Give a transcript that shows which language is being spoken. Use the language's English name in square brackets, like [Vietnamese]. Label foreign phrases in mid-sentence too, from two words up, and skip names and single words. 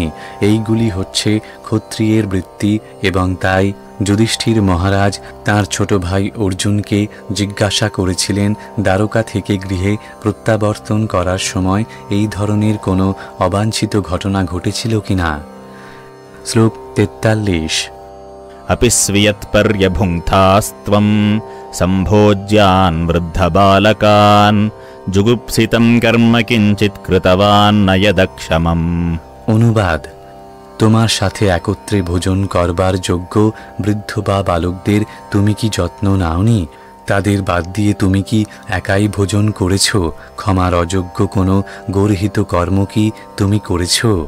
[Bangla] এইগুলি হচ্ছে ক্ষত্রিয়ের বৃত্তি এবং তাই যুধিষ্ঠির মহারাজ তাঁর ছোট ভাই অর্জুনকে জিজ্ঞাসা করেছিলেন দ্বারকা থেকে গৃহে প্রত্যাবর্তন করার সময় এই ধরনের কোনো অবাঞ্ছিত ঘটনা ঘটেছিল কিনা। শ্লোক 43। [Sanskrit] अपि स्वियत्पर्यभुङ्क्तास्त्वं सम्भोज्यान् वृद्धबालकान् जुगुप्सितं कर्म किञ्चित् कृतवान् न यदक्षमम्। [Bangla] অনুবাদ: তোমার সাথে একত্রে ভোজন করবার যোগ্য বৃদ্ধ বা বালকদের তুমি কি যত্ন নাওনি? তাদের বাদ দিয়ে তুমি কি একাই ভোজন করেছ? ক্ষমার অযোগ্য কোনো গর্হিত কর্ম কি তুমি করেছ?